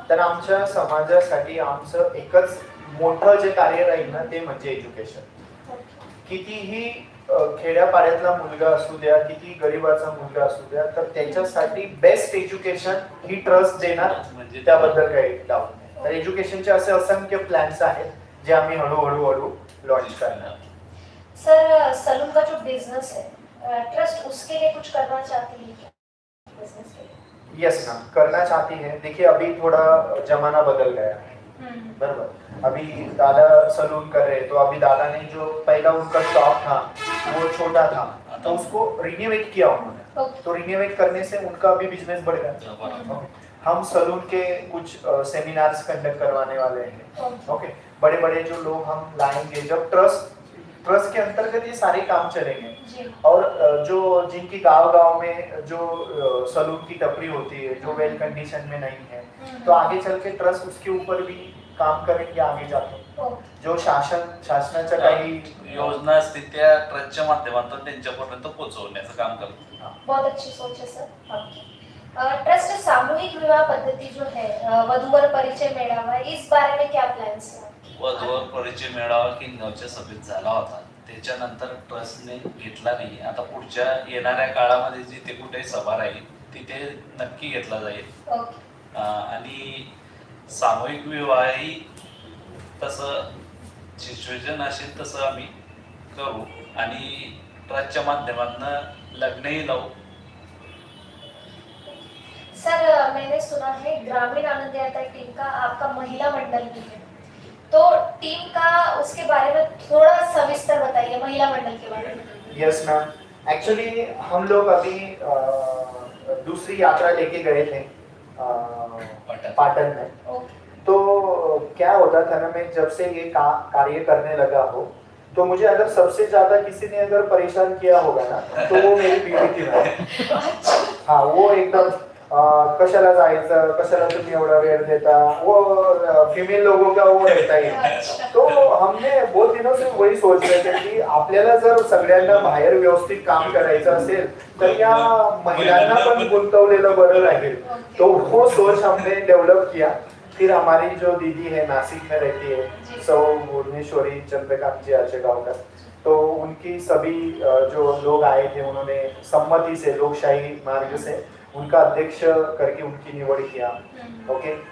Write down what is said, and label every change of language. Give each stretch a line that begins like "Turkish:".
Marathi: तर आमच्या समाजासाठी आमचं एकच मोठं जे कार्य राहील ना, ते म्हणजे एज्युकेशन. कितीही खेड्यापाड्यातला मुलगा असू द्या, किती गरीबाचा मुलगा असू द्या, तर त्याच्यासाठी बेस्ट एज्युकेशन ही ट्रस्ट देणार, म्हणजे त्याबद्दल काही डाऊट नाही. तर एज्युकेशनचे असे असंख्य प्लॅन्स आहेत जे आम्ही हळूहळू लॉन्च करणार.
Hindi: सर सलून का जो बिजनेस है, ट्रस्ट उसके लिए कुछ करना चाहती है क्या? बिजनेस के लिए? यस मैम, करना चाहती है। देखिए अभी थोड़ा जमाना बदल गया है, बराबर। अभी दादा सलून कर रहे, तो अभी दादा ने जो पहला उनका शॉप था वो छोटा था, तो उसको रिन्यूएट किया उन्होंने। ओके। तो रिन्यूएट करने से उनका भी बिजनेस बढ़ गया। हम सलून के कुछ सेमिनार्स कंडक्ट करवाने वाले हैं। ओके, बड़े बड़े जो लोग हम लाएंगे, जब ट्रस्ट के अंतर्गत ये सारे काम चलेंगे। जी। और जो जिनकी गांव में जो सलून की टपरी होती है, जो वेल कंडीशन में नहीं है, तो आगे चल के ट्रस्ट उसके ऊपर भी काम करेंगे आगे जाके। ओके।
Marathi: जो शासनाच्या काही योजना असतील त्या ट्रस्टच्या माध्यमातून त्यांच्यापर्यंत पोहोचवण्याचं काम करतो.
Hindi: बहुत अच्छी सोच है सर आपकी। ट्रस्ट सामूहिक विवाह पद्धती जो है वधूवर परिचय मेळावा, इस बारे में क्या प्लान्स है आपके?
Marathi: वधूवर परिचय मेळावा किनगावच्या सभेत झाला होता. त्याच्यानंतर ट्रस्टने घेतला नाही. आता पुढच्या येणाऱ्या काळामध्ये जिथे कुठे सभा राहील तिथे नक्की घेतला जाईल. ओके. आणि सामूहिक विवाहही तसं सिच्युएशन असेल तसं आम्ही करू आणि ट्रस्टच्या माध्यमातून लग्नही लावू.
Hindi: सर मैंने सुना है ग्रामीण आनंद यात्रा टीम का आपका महिला मंडल भी है, तो टीम का उसके बारे में थोड़ा सविस्तर बताइए, महिला मंडल के बारे में. यस मैम, एक्चुअली हम लोग अभी दूसरी यात्रा लेके गए थे पाटन में. ओके. तो क्या होता था ना, मैं जब से ये कार्य करने लगा हो तो मुझे अगर सबसे ज्यादा किसी ने अगर परेशान किया होगा ना तो वो मेरी बीवी थी मैम.
Marathi: हाँ, वो एकदम कशाला जायचं, कशाला तुम्ही एवढा वेळ देता,
Hindi: वो फीमेल लोगों का वो रहता है. तो हमने बहुत दिनों से वही सोच रहे थे की
Marathi: आपल्याला जर सगळ्यांना बाहेर व्यवस्थित काम करायचं असेल तर या महिलांना पण गुंतवलेलं बरं राहील.
Hindi: तो वो सोच हमने डेवलप किया. फिर हमारी जो दीदी है नासिक में रहती है, सौ भुवनेश्वरी चंद्रकांत जी आचेगांवकर, तो उनकी सभी जो लोग आए थे उन्होंने सम्मति से लोकशाही मार्ग से उनका अध्यक्ष करके उनकी निवड किया. ओके.